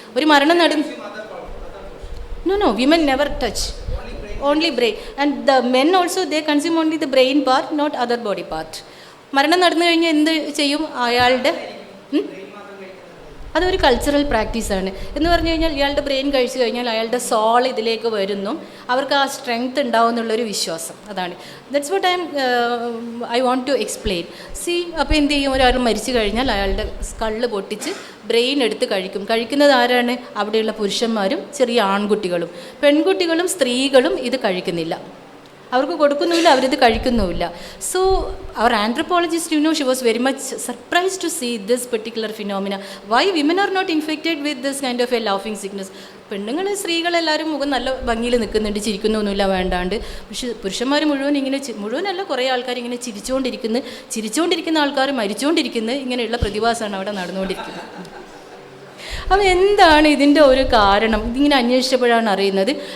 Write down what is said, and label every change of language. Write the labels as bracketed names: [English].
[Malayalam] ഒരു മരണം [English] No, women never touch, only brain. And the men also, they consume only the brain part, not other body part. [Malayalam] മരണം നടന്നു കഴിഞ്ഞാൽ എന്ത് ചെയ്യും അയാളുടെ? അതൊരു കൾച്ചറൽ പ്രാക്ടീസാണ്. എന്ന് പറഞ്ഞു കഴിഞ്ഞാൽ ഇയാളുടെ ബ്രെയിൻ കഴിച്ചു കഴിഞ്ഞാൽ അയാളുടെ സോൾ ഇതിലേക്ക് വരുന്നു, അവർക്ക് ആ സ്ട്രെങ്ത് ഉണ്ടാവും എന്നുള്ളൊരു വിശ്വാസം. അതാണ്. [English] That's what I want to explain. [Malayalam] C, അപ്പോൾ എന്ത് ചെയ്യും, ഒരാൾ മരിച്ചു കഴിഞ്ഞാൽ അയാളുടെ സ്കള്ള് പൊട്ടിച്ച് ബ്രെയിൻ എടുത്ത് കഴിക്കും. കഴിക്കുന്നത് ആരാണ്? അവിടെയുള്ള പുരുഷന്മാരും ചെറിയ ആൺകുട്ടികളും. പെൺകുട്ടികളും സ്ത്രീകളും ഇത് കഴിക്കുന്നില്ല, അവർക്ക് കൊടുക്കുന്നുമില്ല, അവരിത് കഴിക്കുന്നുമില്ല. [English] So അവർ anthropologist, she was very much surprised to see this particular phenomena. Why women are not infected with this kind of a laughing sickness? [Malayalam] പെണ്ണുങ്ങൾ, സ്ത്രീകളെല്ലാവരും മുഖം നല്ല ഭംഗിയിൽ നിൽക്കുന്നുണ്ട്, ചിരിക്കുന്നൊന്നുമില്ല വേണ്ടാണ്ട്. പക്ഷേ പുരുഷന്മാർ മുഴുവനല്ല, കുറേ ആൾക്കാർ ഇങ്ങനെ ചിരിച്ചുകൊണ്ടിരിക്കുന്ന ആൾക്കാർ മരിച്ചുകൊണ്ടിരിക്കുന്നത്, ഇങ്ങനെയുള്ള പ്രതിഭാസമാണ് അവിടെ നടന്നുകൊണ്ടിരിക്കുന്നത്. അപ്പോൾ എന്താണ് ഇതിൻ്റെ ഒരു കാരണം? ഇതിങ്ങനെ അന്വേഷിച്ചപ്പോഴാണ് അറിയുന്നത്.